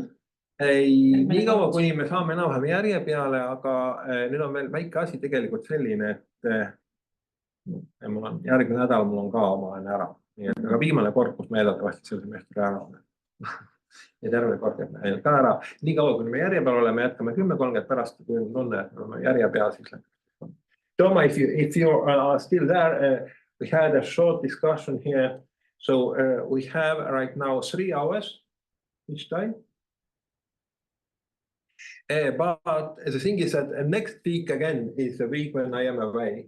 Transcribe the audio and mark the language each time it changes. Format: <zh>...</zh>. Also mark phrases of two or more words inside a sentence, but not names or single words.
<et>Nii kaua, kuni me saame enam-vähem järje peale, aga nüüd on veel väike asi tegelikult selline, et mul on järgmine nädal, mul on ka omane ära. Aga viimane kord, kus me eeldatavasti selle semestri ära oleme. Ja terve kord jääb meil ka ära. Nii kaua, kuni me järje peal oleme, jätkame 10:30 pärast, kui on tunne, et me oleme järje peal, siis läheb.</et> <en>Toma, if you are still there, we had a short discussion here. So we have right now 3 hours each time. But the thing is that next week again is the week when I am away.</en>